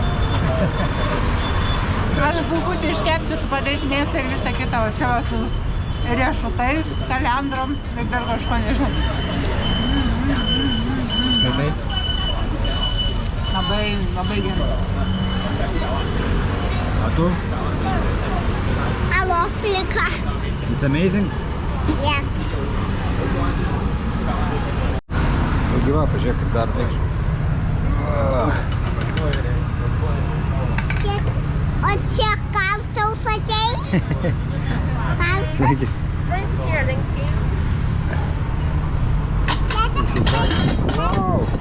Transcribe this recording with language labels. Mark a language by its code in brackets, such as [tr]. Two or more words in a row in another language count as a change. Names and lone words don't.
[lt] Aš bulkutį iškepti, tu padaryti mėsą ir visą kitą, o čia va su riešutais, kalendrom ir dar kažko nežinau. Skaitai? Labai gerai. O tu? [en] I love Flika. It's amazing? Yes. [lt] Gyva, pažiūrėk, kaip dar tai. O čia kam tau sakei? Taigi. Wow.